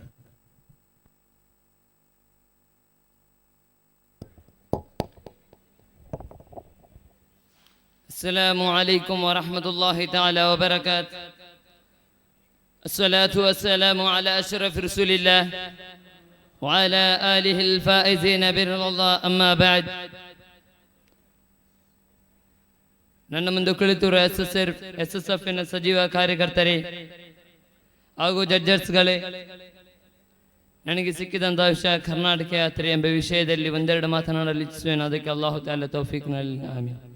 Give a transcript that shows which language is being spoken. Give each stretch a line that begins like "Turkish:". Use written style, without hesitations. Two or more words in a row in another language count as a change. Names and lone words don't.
Arabic: السلام عليكم ورحمة الله تعالى وبركاته. الصلاة والسلام على أشرف رسول الله وعلى آله الفائزين برضا الله. أما بعد,
Kannada: ನನ್ನ ಮುಂದೆ ಕುಳಿತಿರುವ SSF ಸಜೀವ ಕಾರ್ಯಕರ್ತರೇ ಹಾಗೂ ಜಡ್ಜರ್ಸ್ಗಳೇ, ನನಗೆ ಸಿಕ್ಕಿದಂತಹ ವಿಷಯ ಕರ್ನಾಟಕ ಯಾತ್ರೆ ಎಂಬ ವಿಷಯದಲ್ಲಿ ಒಂದೆರಡು ಮಾತನಾಡಲು ಇಚ್ಛಿಸುವೇನು. ಅದಕ್ಕೆ
Arabic: الله تعالى توفيق
Kannada: ನಲ್ಲಿ ಆಮೀನ್.